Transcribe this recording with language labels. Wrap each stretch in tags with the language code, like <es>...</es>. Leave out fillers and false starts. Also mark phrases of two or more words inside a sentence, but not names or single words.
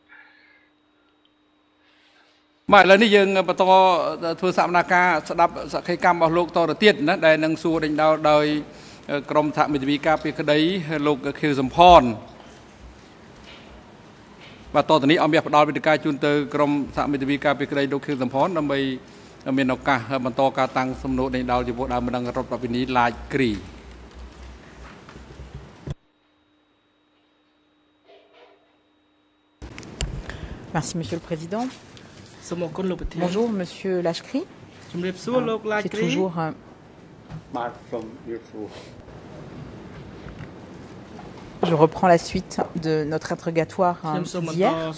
<km>បាទឥឡូវនេះយើងបន្តធ្វើសកម្មភាពស្ដាប់សក្ខីកម្មរបស់លោកតទៅទៀតណាដែលនឹងសួរដេញដោលដោយក្រមសហមិត្តវិការពីក្តីលោកខៀវសំផនបាទតទៅនេះអមផ្ដល់វិធីការជូនទៅក្រមសហមិត្តវិការពីក្តីលោកខៀវសំផនដើម្បីមានឱកាសបន្តការតាំងសំណួរដេញដោលចំពោះដើមម្ដងរដ្ឋបាលនីឡាចគ្រី</km> <fr>Merci, Monsieur le Président. Bonjour, Monsieur Lachkri. C'est toujours... Je reprends la suite de notre interrogatoire d'hier.</fr>